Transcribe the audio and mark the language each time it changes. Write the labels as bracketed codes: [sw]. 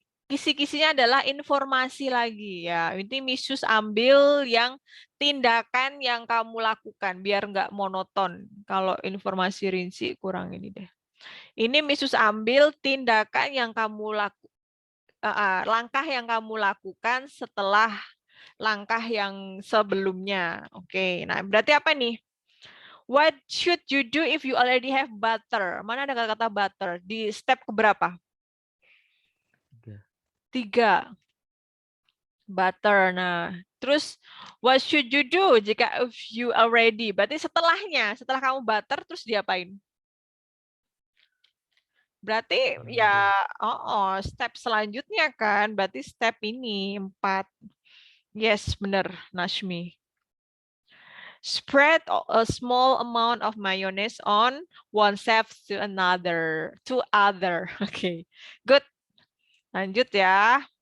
[id] Kisi-kisinya adalah informasi lagi ya. Ini Misus ambil yang tindakan yang kamu lakukan biar nggak monoton. Kalau informasi rinci kurang ini deh. Ini Misus ambil tindakan yang kamu langkah yang kamu lakukan setelah langkah yang sebelumnya. Oke, nah berarti apa nih? [en] What should you do if you already have butter? [id] Mana ada kata-kata butter? Di step keberapa? 3. Butter. Nah, terus [en] what should you do [id] jika [en] if you already? [id] Berarti setelahnya, setelah kamu butter terus diapain? Berarti ya, step selanjutnya kan, berarti step ini 4. [en] Yes, [id] benar, [en] Nashmi. Spread a small amount of mayonnaise on one chef to other. Oke, good. [id] Lanjut ya.